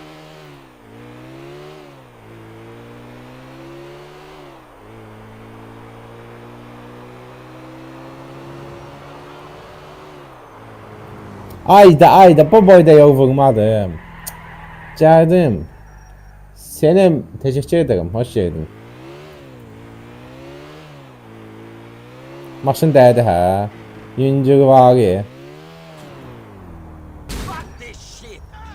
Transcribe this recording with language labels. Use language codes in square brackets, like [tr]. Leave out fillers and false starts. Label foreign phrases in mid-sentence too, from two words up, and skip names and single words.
[az] Ayda bu boyda yol vurmadım. Gəldim. [tr] Senin teşekkür ederim. Hoş geldin. [az] Maşın dəydi hə. Yüngül var ya. [en] Fuck this shit!